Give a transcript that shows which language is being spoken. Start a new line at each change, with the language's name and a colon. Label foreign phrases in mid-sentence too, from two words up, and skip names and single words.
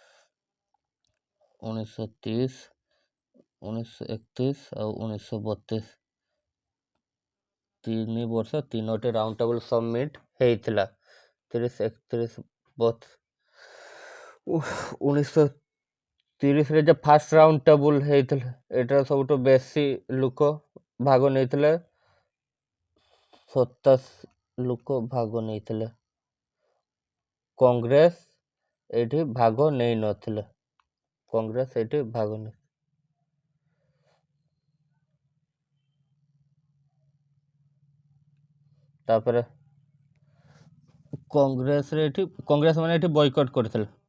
Odia: 1930, 1931 ଆଉ 1932 3 ବର୍ଷ 3ଟି
English: round table summit
Odia: ହେଇଥିଲା। 30, 31, 1930 30 ରେ जे
English: first round table
Odia: ହେଇଥିଲା ଏଟାର ସବୁଠୁ ବେଶୀ ଲୋକ ଭାଗ ନେଇଥିଲେ 27 ଲୋକ ଭାଗ ନେଇଥିଲେ। କଂଗ୍ରେସ ଏଠି ଭାଗ ନେଇ ନଥିଲେ। କଂଗ୍ରେସ ଏଠି ଭାଗ ନେଇ ତାପରେ କଂଗ୍ରେସ ମାନେ ଏଠି ବୟକଟ୍ କରିଥିଲେ।